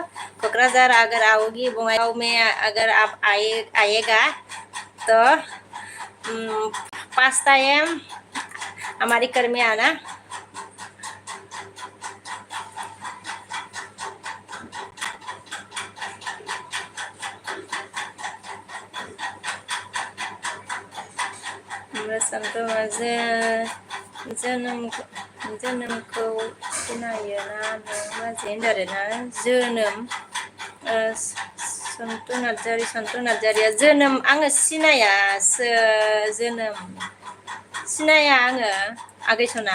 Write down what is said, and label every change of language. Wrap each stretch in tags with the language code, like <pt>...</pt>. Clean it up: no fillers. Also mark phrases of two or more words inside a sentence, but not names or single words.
<hi>कोकराझार अगर आओगी बंगाई में अगर आप आएगा तो 5 टाइम हमारी घर में आना।</hi> <brx>संतो जोनोमखौ सिनायो ना बाजै होनदों आरोना जोनोम सन्त नार्जारिया जोनोम आङो सिनाया जोनोम सिनाया आङो आगै सना।</brx>